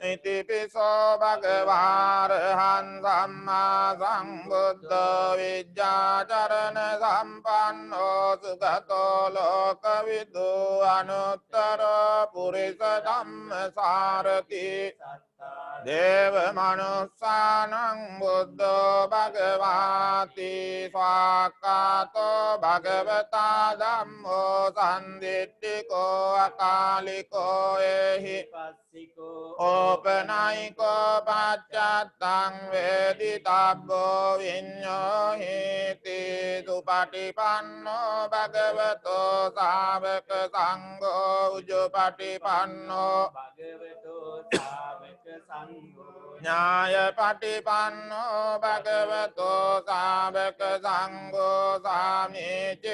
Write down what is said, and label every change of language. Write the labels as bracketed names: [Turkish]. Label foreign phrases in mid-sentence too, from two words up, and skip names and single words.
[Pali] ඉතිපිසෝ භගවාරහන් සම්මා සංබුද්ධ විජ්ජාචරණ සම්පන්නෝ සුගතෝ ලෝකවිදු අනුත්තර පුරිස ධම්ම සාරති දේව මනුස්සානං බුද්ධෝ භගවාති ස්වාක්ඛාතෝ භගවතා ධම්මෝ සම්දිට්ඨිකෝ අකාලිකෝ එහි ඕපනයිකෝ පච්චත්තං වේදිතබ්බෝ විඤ්ඤෝ හේති සුපටිපන්නෝ භගවතෝ ශාවක සංඝෝ උජුපටිපන්නෝ භගවතෝ ශාවක සංඝෝ ඥාය පටිපන්නෝ භගවතෝ ශාවක සංඝෝ සාමීචි